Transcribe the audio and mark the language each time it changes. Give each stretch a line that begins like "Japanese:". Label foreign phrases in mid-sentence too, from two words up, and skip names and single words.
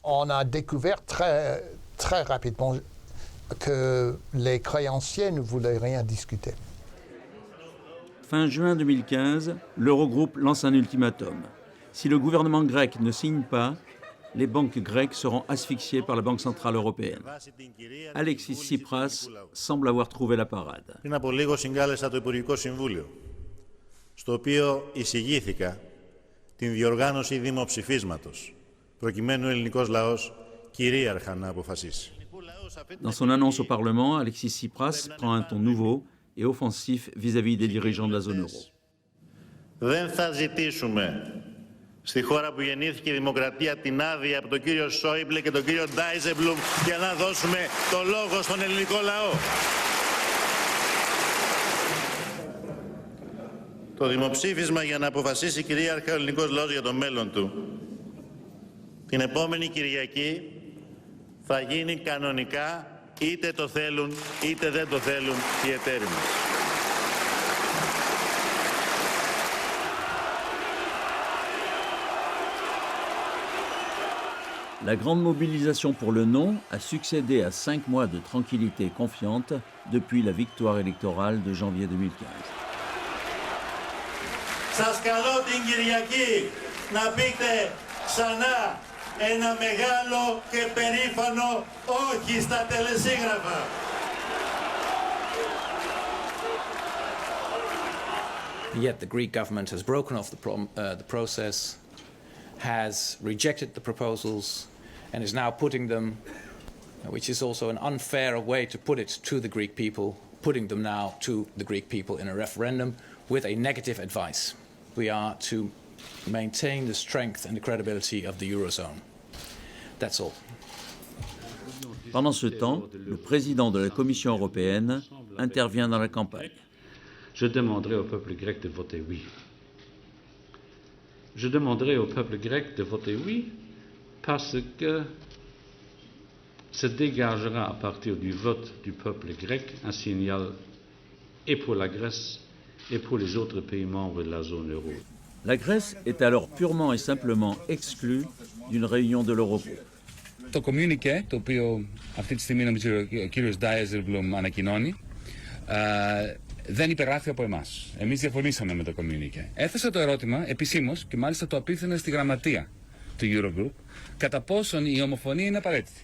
French: On a découvert très rapidement que les créanciers ne voulaient rien discuter. Fin juin 2015, l'Eurogroupe lance un ultimatum. Si le gouvernement grec ne signe pas, les banques grecques seront asphyxiées par la Banque Centrale Européenne. Alexis Tsipras semble avoir trouvé la parade.
Greek: Πριν από λίγο συγκάλεσα το Υπουργικό Συμβούλιο, στο οποίο εισηγήθηκα την διοργάνωση δημοψηφίσματος, προκειμένου ο ελληνικός λαός κυρίαρχα να αποφασίσει.
French: Dans son annonce au Parlement, Alexis Tsipras prend un ton nouveau et offensif vis-à-vis des dirigeants de la zone euro.
Greek: Δεν θα ζητήσουμε στη χώρα που γεννήθηκε η δημοκρατία την άδεια από τον κύριο Σόιμπλε και τον κύριο Ντάιζεμπλουμ για να δώσουμε το λόγο στον ελληνικό λαό. Το δημοψήφισμα για να αποφασίσει κυρίαρχα ο ελληνικός λαός για το μέλλον του την επόμενη Κυριακή θα γίνει κανονικά, είτε το θέλουν είτε δεν το θέλουν οι εταίροι μας.
French: La grande mobilisation pour le non a succédé à 5 mois de tranquillité confiante depuis la victoire électorale de janvier 2015.
Greek: Σας καλώ την Κυριακή να πείτε ξανά ένα μεγάλο και περήφανο όχι στα τελεσίγραφα.
English: Yet the Greek government has broken off the process, has rejected the proposals, and is now putting them, which is also an unfair way to put it to the Greek people, putting them now to the Greek people in a referendum with a negative advice. We are to maintain the strength and the credibility of the Eurozone. That's all.
French: Pendant ce temps, le président de la Commission européenne intervient dans la campagne. Je demanderai au peuple grec de voter oui. Je demanderai au peuple grec de voter oui parce que se dégagera à partir du vote du peuple grec un signal et pour la Grèce et pour les autres pays membres de la zone euro. La Grèce est alors purement et simplement exclue d'une réunion de l'Eurogroupe.
Greek: Το communiqué, το οποίο αυτή τη στιγμή νομίζω ο κύριος Ντάιζελμπλουμ ανακοινώνει, δεν υπεγράφει από εμάς. Εμείς διαφωνήσαμε με το communiqué. Έθεσα το ερώτημα επισήμως και μάλιστα το απίθυνα στη γραμματεία του Eurogroup κατά πόσον η ομοφωνία είναι απαραίτητη.